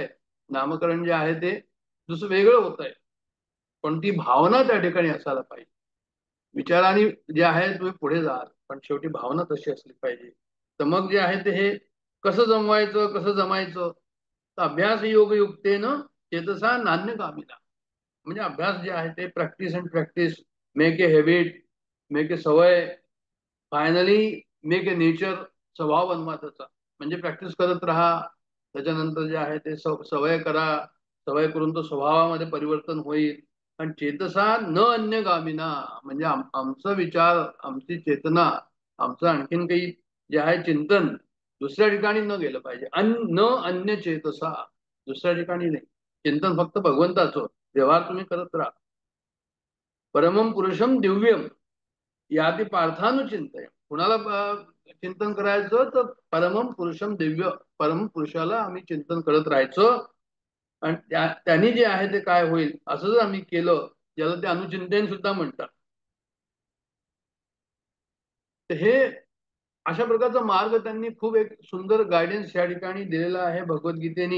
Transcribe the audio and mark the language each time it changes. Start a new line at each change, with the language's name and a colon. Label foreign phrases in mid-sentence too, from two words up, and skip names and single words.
Marathi: नामकरण जे आहे ते दुसरं वेगळं होत आहे, पण ती भावना त्या ठिकाणी असायला पाहिजे. विचाराने जे आहे तुम्ही पुढे जाल, पण शेवटी भावना तशी असली पाहिजे. तर मग जे आहे ते हे कसं जमवायचं, कसं जमायचं?
Sanskrit: तर अभ्यास योग युक्तेनं चेतसा नान्य कामिना,
Marathi: म्हणजे अभ्यास जे आहे ते
English: practice and practice, make a habit, make a
Marathi: सवय,
English: finally make a nature,
Marathi: स्वभाव बनवा त्याचा. म्हणजे प्रॅक्टिस करत राहा, त्याच्यानंतर जे आहे ते सवय करा. सवय करून तो स्वभावामध्ये परिवर्तन होईल. आणि
Sanskrit: चेतसा न अन्य गामिना,
Marathi: म्हणजे आमचा विचार, आमची चेतना, आमचं आणखीन काही जे आहे चिंतन दुसऱ्या ठिकाणी न गेलं पाहिजे.
Sanskrit: न अन्य चेतसा,
Marathi: दुसऱ्या ठिकाणी नाही. चिंतन फक्त भगवंताचं. व्यवहार तुम्ही करत राहा.
Sanskrit: परमम पुरुषम दिव्यम यादी पार्थानुचिंतय,
Marathi: कुणाला चिंतन करायचं तर
Sanskrit: परमम पुरुषम दिव्य,
Marathi: परम पुरुषाला आम्ही चिंतन करत राहायचं. आणि त्यांनी जे आहे ते काय होईल असं जर आम्ही केलं, ज्याला ते अनुचिंतन सुद्धा म्हणतात. तर हे अशा प्रकारचा मार्ग त्यांनी खूप एक सुंदर गायडन्स या ठिकाणी दिलेला आहे भगवद्गीतेने.